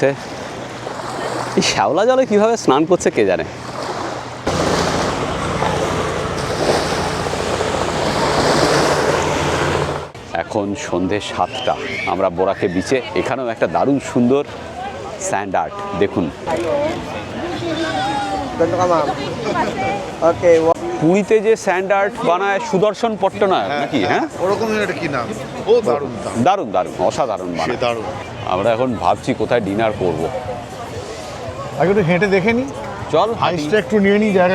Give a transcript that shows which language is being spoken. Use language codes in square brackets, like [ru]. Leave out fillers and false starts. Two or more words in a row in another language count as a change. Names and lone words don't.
[bn] এই শ্যাওলা জলে কীভাবে স্নান করছে কে জানে। এখন সন্ধে 7টা, আমরা বোরাকে বিচে। এখানেও একটা দারুণ সুন্দর [en] sand art [bn] দেখুন। [tl] Ganito ka, ma'am. Okay, [bn] পুরীতে যে [en] sand art [bn] বানায় সুদর্শন পট্টনায়ক নাকি? হ্যাঁ, ওরকমের একটা কি নাম, ও দারুণ দারুণ দারুণ দারুণ, অসাধারণ সে বানায়। দারুণ। আমরা এখন ভাবছি কোথায় ডিনার করব। আগে একটু হেঁটে দেখে নি, চল আইসটা একটু নিয়ে নিই জায়গা।